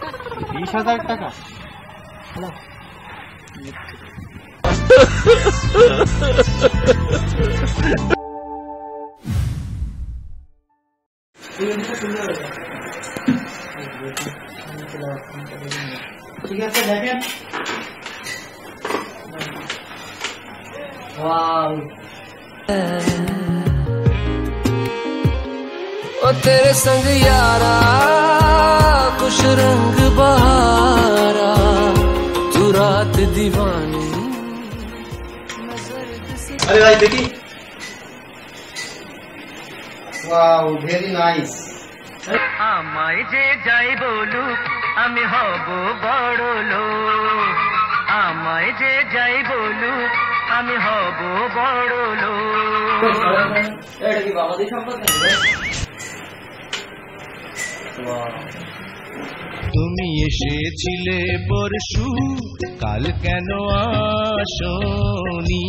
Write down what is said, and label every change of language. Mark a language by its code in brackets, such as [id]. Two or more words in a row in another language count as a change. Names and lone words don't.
[bn] 20,000 টাকা? ঠিক আছে দেখেন। [hi] ओ तेरे संग यारा कुछ रंग बहारा तू रात दीवानी। अरे भाई देखी, [en] wow very nice. [bn] আমায় যে যাই বলুক আমি হব বড় লোক, আমায় যে যাই বলুক আমি হব বড় লোক। এটা কি বাবাদের সম্পদ নাকি? তুমি এসেছিলে পরশু, কাল কেন আসনি?